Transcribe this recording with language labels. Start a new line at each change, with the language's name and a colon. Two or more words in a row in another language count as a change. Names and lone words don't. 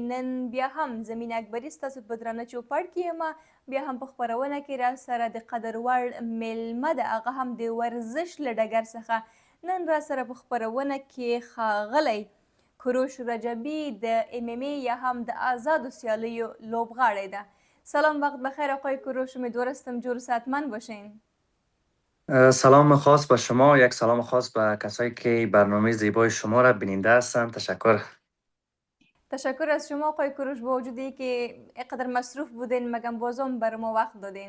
Pashto: نن بیا هم زمین اکبري ستاسو په درانه چوپړ کې یم. بیا هم په خپرونه کې را سره د قدر وړ میلمه ده، هغه هم د ورزش له ډګر څخه نن را سره په خپرونه کې ښاغلی کوروش رجبي د MMA یا هم د آزادو سیالیو لوبغاړی ده.
Persian: سلام، وقت بخیر آقای کوروش، امیدوار هستم جور و صحتمند باشین. سلام خاص به شما، یک سلام خاص به کسایی که برنامه زیبای شما را بیننده هستند. تشکر. تشکر از شما آقای کوروش، با وجودی که اینقدر مصروف بودین مگم بازم بر ما وقت دادین.